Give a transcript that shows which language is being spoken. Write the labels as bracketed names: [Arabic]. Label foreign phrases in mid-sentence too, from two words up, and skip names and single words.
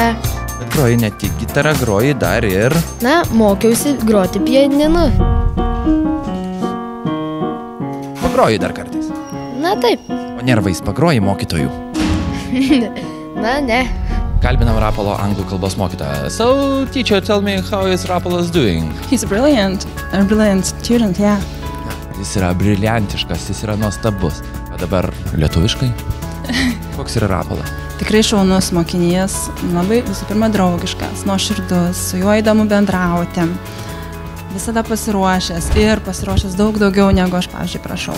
[Lithuanian] Bet groji ne tik gitarą, groji dar ir... Na, mokiausi groti pianinu. Pagroji dar kartais? Na taip. O nervais pagroji mokytojų? Na, ne. Kalbinam Rapolo anglų kalbos mokytoją. [English] So, teacher, tell me how is Rapolas doing? He's brilliant. A brilliant student, yeah. [Lithuanian] Jis yra briliantiškas, jis yra nuostabus. O dabar lietuviškai? Koks yra Rapolas? Tikrai šaunus mokinys, labai visų pirma draugiškas, nuoširdus, su juo įdomu bendrauti, visada pasiruošęs ir pasiruošęs daug daugiau negu aš, pavyzdžiui, prašau.